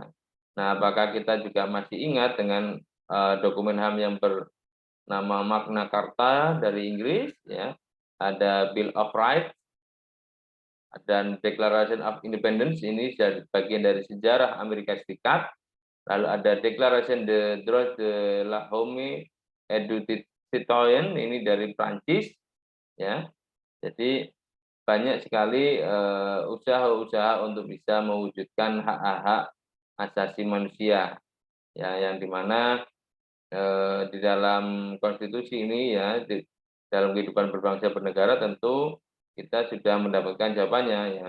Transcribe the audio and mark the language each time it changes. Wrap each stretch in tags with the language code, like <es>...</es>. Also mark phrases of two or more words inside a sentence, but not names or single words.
<id>Nah, apakah kita juga masih ingat dengan dokumen HAM yang bernama Magna Carta dari Inggris ya, ada Bill of Rights dan Declaration of Independence, ini bagian dari sejarah Amerika Serikat. Lalu ada Declaration de Droit de l'Homme et du Citoyen, ini dari Prancis ya. Jadi banyak sekali usaha-usaha untuk bisa mewujudkan hak-hak asasi manusia ya, yang dimana di dalam konstitusi ini ya, dalam kehidupan berbangsa bernegara tentu kita sudah mendapatkan jawabannya ya.</id>